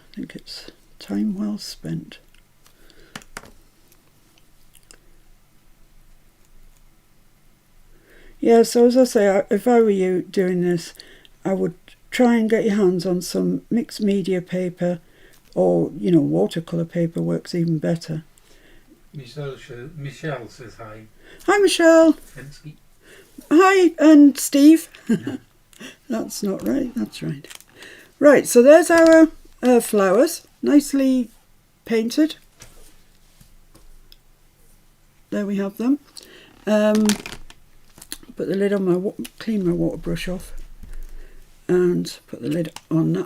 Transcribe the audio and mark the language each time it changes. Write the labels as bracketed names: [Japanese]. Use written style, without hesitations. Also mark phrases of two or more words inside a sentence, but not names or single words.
[English] I think it's time well spent. Yeah, so as I say, if I were you doing this, I would try and get your hands on some mixed media paper, or, you know, watercolour paper works even better. Michelle says hi. Hi, Michelle. Fensky. Hi, and Steve. That's not right, that's right. Right, so there's our flowers, nicely painted. There we have them. Put the lid on my, clean my water brush off, and put the lid on that.